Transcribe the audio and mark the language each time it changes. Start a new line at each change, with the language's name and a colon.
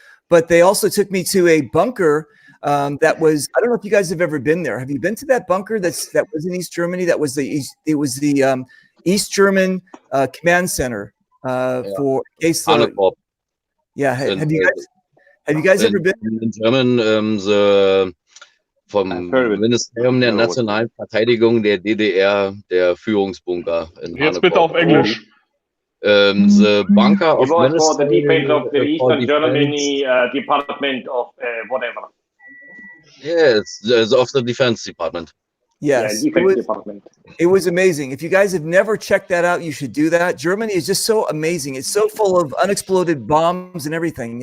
English: But they also took me to a bunker that was. I don't know if you guys have ever been there. Have you been to that bunker that was in East Germany? It was the East German Command Center for case. Yeah. Have you guys ever been in German?
German: The vom Ministerium der Nationalen Verteidigung der DDR, der Führungsbunker in Jetzt bitte auf Englisch.
English: The bunker of for the Ministry defense of the Eastern for Germany Department of whatever. Yes, of the Defense Department. Yes, it was amazing. If you guys have never checked that out, you should do that. Germany is just so amazing. It's so full of unexploded bombs and everything.